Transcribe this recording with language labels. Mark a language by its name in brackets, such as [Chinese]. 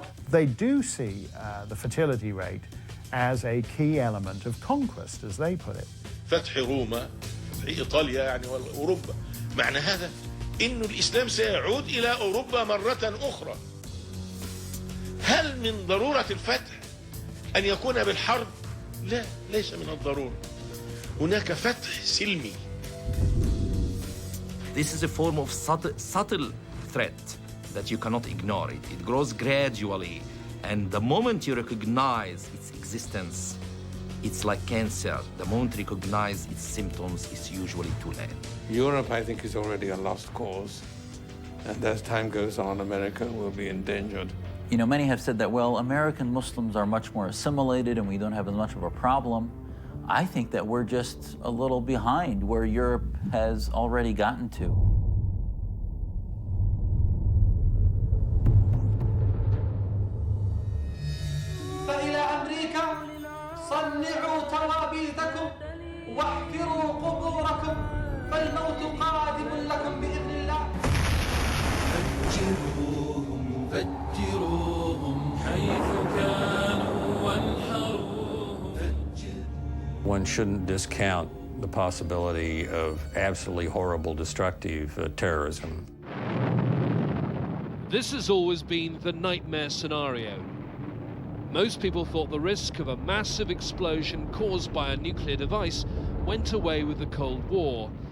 [English] They do see the fertility rate as a key element of conquest, as they put it. [Arabic] فتح روما، فتح إيطاليا يعني وأوروبا، معنى هذا إنه الإسلام سيعود إلى أوروبا مرة أخرى. هل من ضرورة الفتح أن يكون بالحرب؟ لا، ليس من الضرورة. هناك فتح سلمي. [English] This is a form of subtle threat that you cannot ignore. It grows gradually, and the moment you recognize its existence, it's like cancer. The moment you recognize its symptoms, it's usually too late. Europe, I think, is already a lost cause. And as time goes on, America will be endangered. You know, many have said that, well, American Muslims are much more assimilated and we don't have as much of a problem. I think that we're just a little behind where Europe has already gotten to. [Arabic] فإلى أمريكا صنعوا توابيتكم واحفروا قبوركم فالموت قادم لكم بإذن الله. فجروهم فجروهم حيث كانوا وانحروهم. [English] One shouldn't discount the possibility of absolutely horrible, destructive terrorism. This has always been the nightmare scenario. Most people thought the risk of a massive explosion caused by a nuclear device went away with the Cold War.